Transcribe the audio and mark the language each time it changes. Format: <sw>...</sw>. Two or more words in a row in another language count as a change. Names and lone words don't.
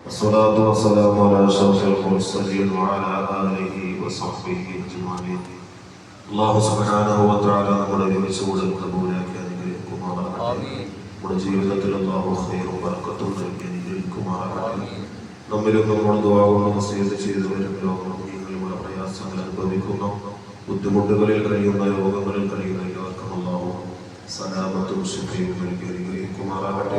<ar>الصلاة والسلام على أشرف المرسلين وعلى آله وصحبه أجمعين. الله سبحانه وتعالى</ar> <ml>നമ്മുടെ വിശ്വാസ കബൂലാക്കി അനുഗ്രഹിക്കുമാറാകട്ടെ. നമ്മുടെ ജീവിതത്തിൽ അല്ലാഹു ഖൈറും ബറക്കത്തും നൽകി അനുഗ്രഹിക്കുമാറാകട്ടെ. നമ്മിലും നമ്മുടെ ദുആ കൊണ്ട് വസിയത്ത് ചെയ്തവരും ലോകമുഴുവനുള്ള പ്രയാസങ്ങൾ അനുഭവിക്കുന്ന ബുദ്ധിമുട്ടുകളിൽ കഴിയുന്ന രോഗങ്ങളിൽ കഴിയുന്ന എല്ലാവർക്കും അല്ലാഹു സലാമത്തും ശിഫയും നൽകി അനുഗ്രഹിക്കുമാറാകട്ടെ.</ml>